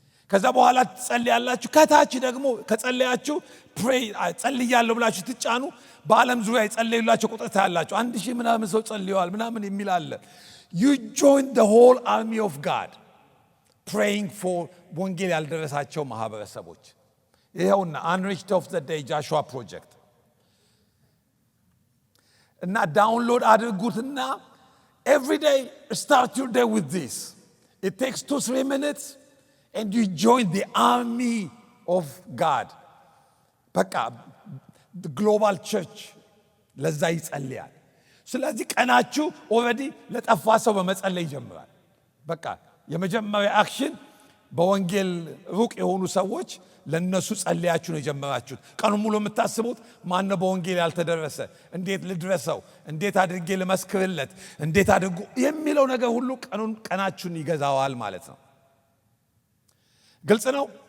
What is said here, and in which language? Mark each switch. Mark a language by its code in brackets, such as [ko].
[am] ከዛ በኋላ ትጸልያላችሁ። ከታች ደግሞ ከጸለያችሁ pray ጸልያለሁ ብላችሁ ትጫኑ። በዓለም ዙሪያ የጸለዩላቸው ቁጥር ታያላችሁ። 1000 ምናምን ሰው ጸልየዋል ምናምን የሚል አለ። [en] you join the whole army of God praying for [am] ወንጌል ያልደረሳቸው ማህበረሰቦች። ይኸውና [en] unreached of the day [am] Joshua project እና ዳውንሎድ አድርጉትና [en] every day start your day with this. It takes 2-3 minutes and you join the army of God። በቃ the global church [am] ለዛ ይጸልያል። ስለዚህ ቀናችሁ ኦልሬዲ ለጠፋ ሰው በመጸለይ ይጀምራል። በቃ የመጀመሪያ አክሽን በወንጌል ሩቅ የሆኑ ሰዎች ለነሱ ጸልያችሁ ነው የጀመራችሁት። ቀኑን ሙሉ የምታስቡት ማነው በወንጌል ያልተደረሰ፣ እንዴት ልድረሰው፣ እንዴት አድርጌ ልመስክርለት፣ እንዴት አድርጉ የሚለው ነገር ሁሉ ቀናችሁን ይገዛዋል ማለት ነው። ግልጽ ነው።